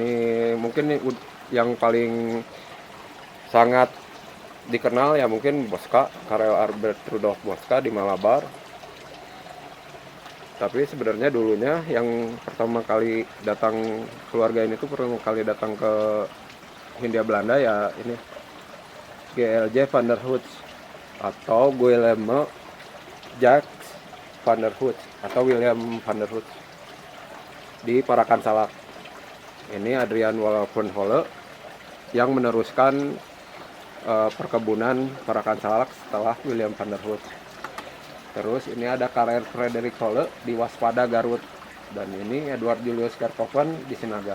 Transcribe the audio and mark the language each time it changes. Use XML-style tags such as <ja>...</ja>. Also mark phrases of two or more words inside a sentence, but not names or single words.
<id>Ini mungkin yang paling sangat dikenal ya mungkin Bosca, Karel Albert Rudolf Bosca di Malabar. Tapi sebenarnya dulunya yang pertama kali datang, keluarga ini tuh pertama kali datang ke Hindia Belanda ya ini GLJ van der Hout atau Guillaume Jacques van der Hout atau William van der Hout di Parakan Salak. Ini Adrian Wolfenholle yang meneruskan perkebunan Parakan Salak setelah William van der Hout. Terus ini ada Karel Frederik Holle di Waspada Garut, dan ini Edward Julius Kerkhoven di Sinaga.</id>